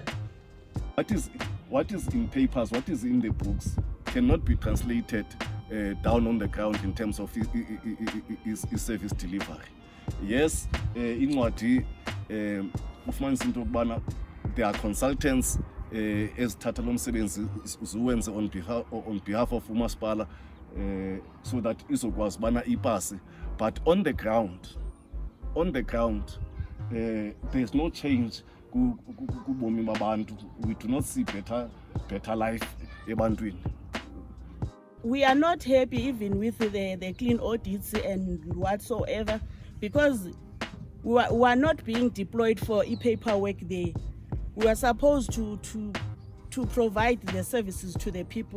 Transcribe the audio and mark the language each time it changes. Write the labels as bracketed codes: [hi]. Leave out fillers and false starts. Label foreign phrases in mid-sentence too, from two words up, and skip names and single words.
[en] What is in papers, what is in the books, cannot be translated down on the ground in terms of is service delivery. Yes, in what there are consultants [zu] ezithatha lo msebenzi uwenze [en] on behalf of umasipala so that [zu] izokwazi bana ipase, [en] but on the ground there's no change [zu] kubomi babantu. [en] We do not see better life ebantwini. We are not happy even with the clean audits and whatsoever, because we are not being deployed for e-paperwork there. We are supposed to provide the services to the people.